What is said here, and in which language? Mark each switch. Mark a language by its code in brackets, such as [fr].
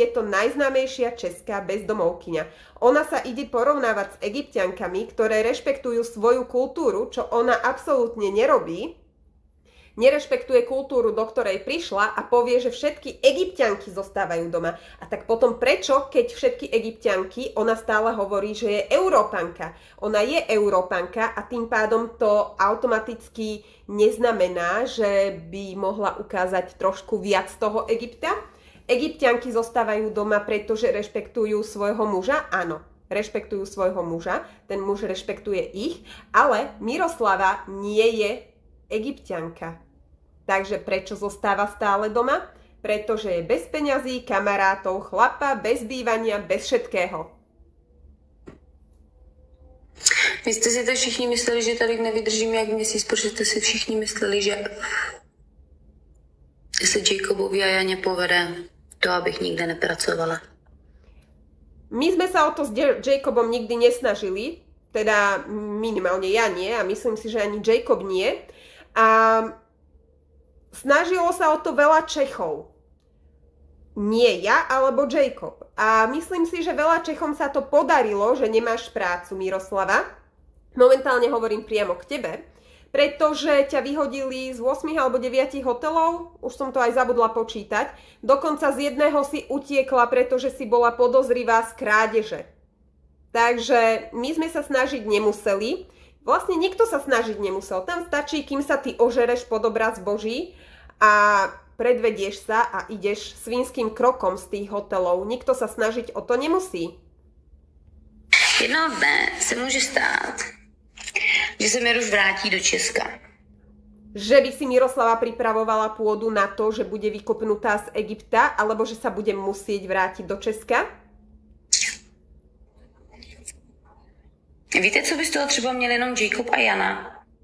[sk] Je to najznámejšia česká bezdomovkyňa. Ona sa ide porovnávať s Egypťankami, ktoré rešpektujú svoju kultúru, čo ona absolútne nerobí. Nerešpektuje kultúru, do ktorej prišla a povie, že všetky Egypťanky zostávajú doma. A tak potom prečo, keď všetky Egypťanky, ona stále hovorí, že je Európanka. Ona je Európanka a tým pádom to automaticky neznamená, že by mohla ukázať trošku viac toho Egypta. Egypťanky zostávajú doma, pretože rešpektujú svojho muža? Áno, rešpektujú svojho muža, ten muž rešpektuje ich, ale Miroslava nie je Egypťanka. Takže prečo zostáva stále doma? Pretože je bez peňazí, kamarátov, chlapa, bez bývania, bez všetkého. [cs] Vy jste si to všichni mysleli, že tady nevydržím jak měsíc, protože jste si všichni mysleli, že se Jacobovi a Janě povede to, abych nikde nepracovala. [sk] My sme sa o to s Jacobom nikdy nesnažili, teda minimálne ja nie a myslím si, že ani Jacob nie. A snažilo sa o to veľa Čechov. Nie ja, alebo Jacob. A myslím si, že veľa Čechom sa to podarilo, že nemáš prácu, Miroslava. Momentálne hovorím priamo k tebe, pretože ťa vyhodili z 8 alebo 9 hotelov, už som to aj zabudla počítať. Dokonca z jedného si utiekla, pretože si bola podozrivá z krádeže. Takže my sme sa snažiť nemuseli. Vlastne nikto sa snažiť nemusel. Tam stačí, kým sa ty ožereš pod obraz Boží a predvedieš sa a ideš svinským krokom z tých hotelov. Nikto sa snažiť o to nemusí. [cs] Jednoho dne se může stát, že se Miroš vrátí do Česka. [sk] Že by si Miroslava pripravovala pôdu na to, že bude vykopnutá z Egypta, alebo že sa bude musieť vrátiť do Česka? [cs] Víte, co by z toho třeba měl jenom Jacob a Jana?